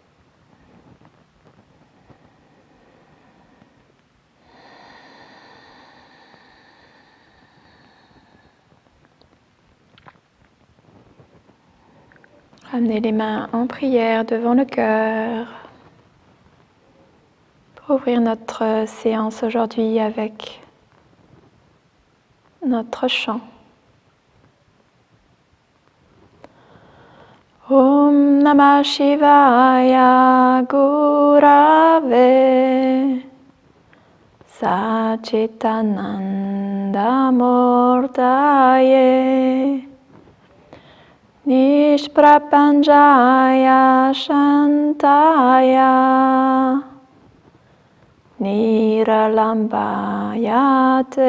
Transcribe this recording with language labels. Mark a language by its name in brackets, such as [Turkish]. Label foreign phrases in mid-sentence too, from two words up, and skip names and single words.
[French] Ramenez les mains en prière devant le cœur pour ouvrir notre séance aujourd'hui avec notre chant. [Sanskrit] ॐ नमः शिवाय गुरवे सच्चिदानन्द मूर्तये निष्प्रपञ्चाय शान्ताय निरालम्बाय